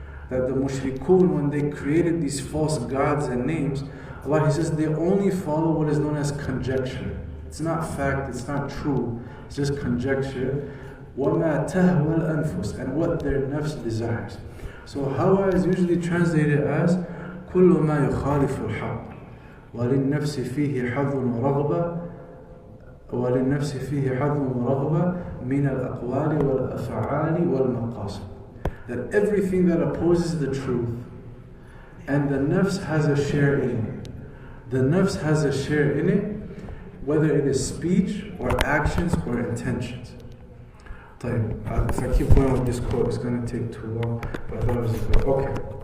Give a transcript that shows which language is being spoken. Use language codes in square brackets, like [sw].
[en] That the mushrikun, when they created these false gods and names, Allah he says they only follow what is known as conjecture. It's not fact, it's not true, it's just conjecture. [ar] وَمَا تَهْوَى الْأَنفُسِ, [en] and what their nafs desires. So hawa is usually translated as [ar] كل ما يخالف الحق وللنفس فيه حظ ورغبة وللنفس فيه حظ ورغبة من الأقوال والأفعال والمقاصد. [en] That everything that opposes the truth, and the nafs has a share in it. The nafs has a share in it, whether it is speech or actions or intentions. If I keep going with this quote, it's going to take too long, but I thought it was good. Okay.